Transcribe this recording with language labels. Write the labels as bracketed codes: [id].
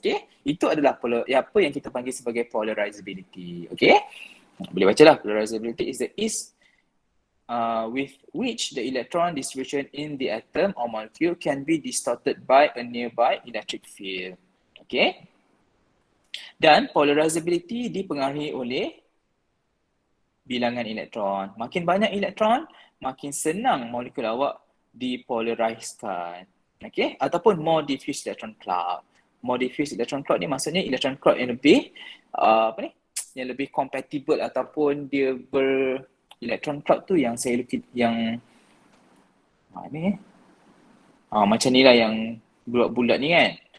[ms] Okay, itu adalah apa yang kita panggil sebagai polarizability. Okay, boleh baca lah. [en] Polarizability is the with which the electron distribution in the atom or molecule can be distorted by a nearby electric field. [ms] Okay, dan polarizability dipengaruhi oleh bilangan elektron. Makin banyak elektron, makin senang molekul awak dipolariskan. Okay? Ataupun [en] more diffuse electron cloud. [ms] More diffuse electron cloud ni maksudnya electron cloud yang lebih yang lebih compatible ataupun dia electron cloud tu yang saya yang macam ni lah yang bulat-bulat ni kan.